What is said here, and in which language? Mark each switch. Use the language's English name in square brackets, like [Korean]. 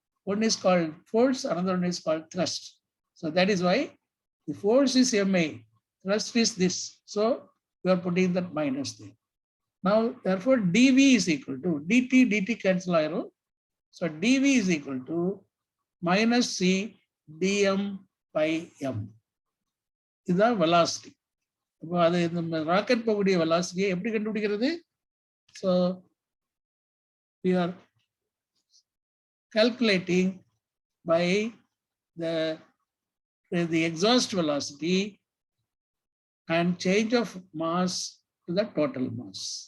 [English] One is called force, another one is called thrust. So that is why the force is ma, thrust is this. So we are putting that minus there. Now, therefore, dv is equal to dt cancel ஆயிரும். So dv is equal to minus c dm by m. [Tamil] இதுதான் velocity. இப்போ அது இந்த rocket போகக்கூடிய velocity எப்படி கண்டுபிடிக்கிறது? [English] So we are calculating by the exhaust velocity and change of mass to the total mass.